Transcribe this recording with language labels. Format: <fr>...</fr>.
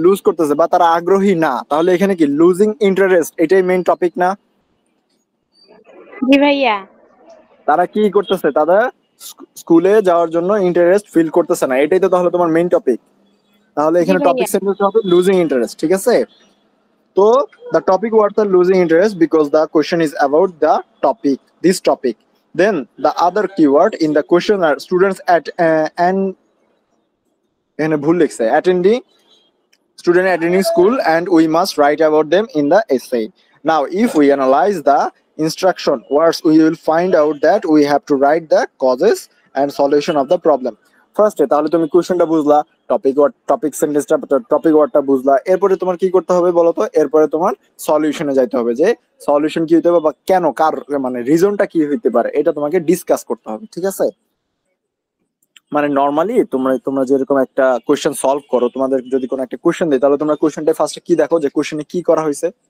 <bn>Loose করতেছে, বা তারা আগ্রহী না। তাহলে এখানে কি লুজিং ইন্টারেস্ট, এটাই মেইন টপিক না? জি ভাইয়া। তারা কি করতেছে? তারা স্কুলে যাওয়ার জন্য ইন্টারেস্ট ফিল করতেছে না, এটাই তো তাহলে তোমার মেইন টপিক। তাহলে জি এখানে টপিক ভাইয়া। সেন্টেন্স হবে লুজিং ইন্টারেস্ট, ঠিক আছে।</bn> <en>তো the topic words are losing interest because the question is about the topic, this topic. Then the other keyword in the question are students at and</en> <bn>এখানে ভুল লিখছে,</bn> <en>attending student attending school, and we must write about them in the essay. Now if we analyze the instruction words, we will find out that we have to write the causes and solution of the problem.</en> <bn>ফার্স্টে তাহলে তুমি কোশ্চেনটা বুঝলা, topic সেন্টেন্সটা, topic ওয়ার্ডটা বুঝলা, এরপরে তোমার কি করতে হবে বলো তো? এরপরে তোমার সলিউশনে যাইতে হবে, যে সলিউশন কি হইতে হবে বা কেন, কার মানে রিজনটা কি হইতে পারে, এটা তোমাকে ডিসকাস করতে হবে, ঠিক আছে। মানে নরমালি তোমরা তোমরা যেরকম একটা কোশ্চেন সলভ করো, তোমাদের যদি কোনো একটা কোশ্চেন দেয়, তাহলে তোমরা কোশ্চেনটা ফার্স্টে কি দেখো, যে কোশ্চেনে কি করা হয়েছে।</bn>